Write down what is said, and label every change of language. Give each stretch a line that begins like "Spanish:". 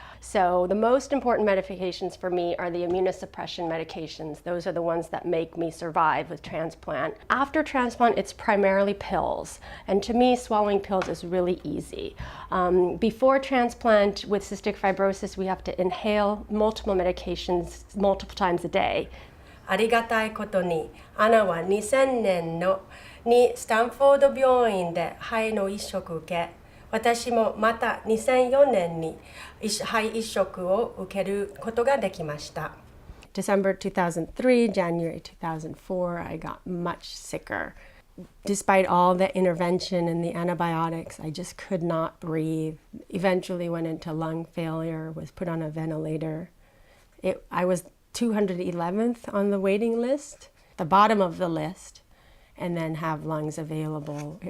English: So the most important medications for me are the immunosuppression medications. Those are the ones that make me survive with transplant. After transplant, it's primarily pills. And to me, swallowing pills is really easy. Before transplant with cystic fibrosis, we have to inhale multiple medications multiple times a day.
Japanese: ありがたいことに、アナは2000年にスタンフォード病院で肺の移植を受け、私もまた2004年に肺移植を受けることができました。
English: December 2003, January 2004, I got much sicker. Despite all the intervention and the antibiotics, I just could not breathe. Eventually went into lung failure, was put on a ventilator. I was 211th on the waiting list, the bottom of the list, and then have lungs available.